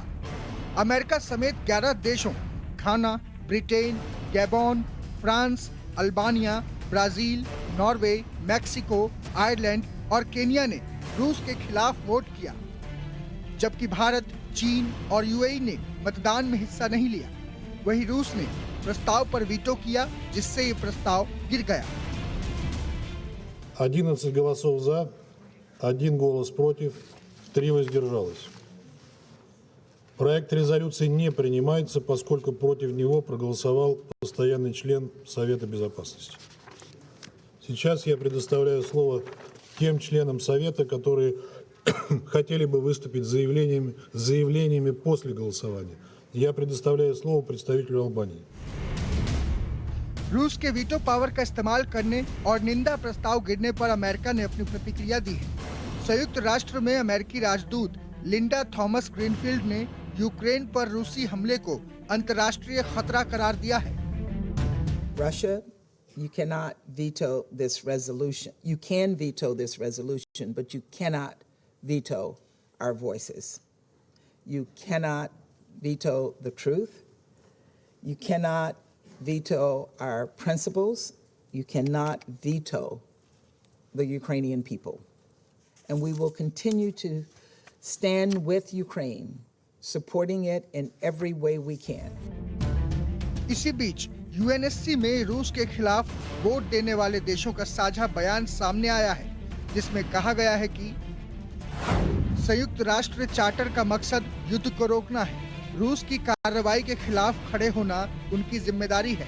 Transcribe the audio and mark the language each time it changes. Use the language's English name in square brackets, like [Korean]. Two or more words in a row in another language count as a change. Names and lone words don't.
[Hindi] अमेरिका समेत 11 देशों घाना, ब्रिटेन, गैबोन, फ्रांस, अल्बानिया, ब्राजील, नॉर्वे, मैक्सिको, आयरलैंड और केन्या ने रूस के खिलाफ वोट किया, जबकि भारत, चीन और यूएई ने मतदान में हिस्सा नहीं लिया। वहीं रूस ने प्रस्ताव पर वीटो किया, जिससे ये प्रस्ताव गिर गया। [Russian] 11 голосов за, 1 голос против, 3 воздержалось. Проект резолюции не принимается, поскольку против него проголосовал постоянный член Совета Безопасности. Сейчас я предоставляю слово тем членам Совета, которые хотели бы выступить с заявлениями после голосования. Я предоставляю слово представителю Албании. [Hindi] रूस के [English] veto power [Hindi] का इस्तेमाल करने और निंदा प्रस्ताव गिरने पर अमेरिका ने अपनी प्रतिक्रिया दी है। संयुक्त राष्ट्र में अमेरिकी राजदूत लिंडा थॉमस ग्रीनफील्ड ने यूक्रेन पर रूसी हमले को अंतर्राष्ट्रीय खतरा करार दिया है। [English] Russia, you cannot veto this resolution. You can veto this resolution, but you cannot veto our voices. You cannot veto the truth. You cannot veto our principles. You cannot veto the Ukrainian people. And we will continue to stand with Ukraine, supporting it in every way we can. [Hindi] इसी बीच यूएनएससी में रूस के खिलाफ वोट देने वाले देशों का साझा बयान सामने आया है, जिसमें कहा गया है कि संयुक्त राष्ट्र चार्टर का मकसद युद्ध को रोकना है। रूस की कार्रवाई के खिलाफ खड़े होना उनकी जिम्मेदारी है।